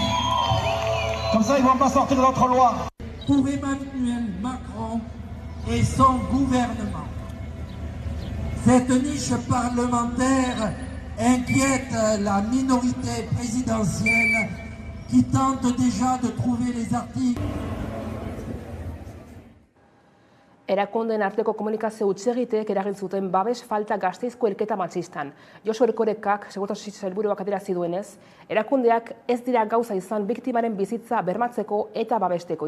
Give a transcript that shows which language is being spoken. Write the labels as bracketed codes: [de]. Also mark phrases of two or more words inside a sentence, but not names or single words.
[fr] Comme ça, ils ne vont pas sortir de notre loi. Pour Emmanuel Macron et son gouvernement, cette niche parlementaire inquiète la minorité présidentielle qui tente déjà de trouver les articles. [eu] Erakundeen arteko komunikazio hutsegiteek eragin zuten babes falta Gasteizko hilketa matxistan. Josu Erkorekak, segurtasun sailburuak adierazi duenez, erakundeak ez dira gauza izan biktimaren bizitza bermatzeko eta babesteko.